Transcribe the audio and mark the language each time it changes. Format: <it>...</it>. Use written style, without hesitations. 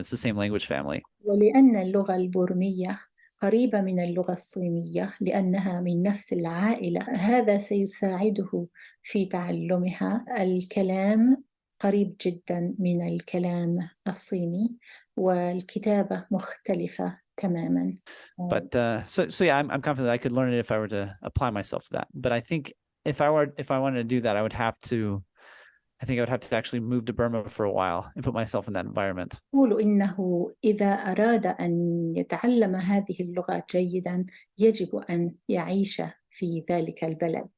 <en>It's the same language family.</en> <ar>ولأن اللغة البورمية قريبة من اللغة الصينية لأنها من نفس العائلة، هذا سيساعده في تعلمها. الكلام قريب جدا من الكلام الصيني والكتابة مختلفة تماما.</ar> <en>But so yeah, I'm confident I could learn it if I were to apply myself to that. But I think if I wanted to do that, I think I would have to actually move to Burma for a while and put myself in that environment.</en> <ar>يقول إنه إذا أراد أن يتعلم هذه اللغة جيدا يجب أن يعيش في ذلك البلد.</ar>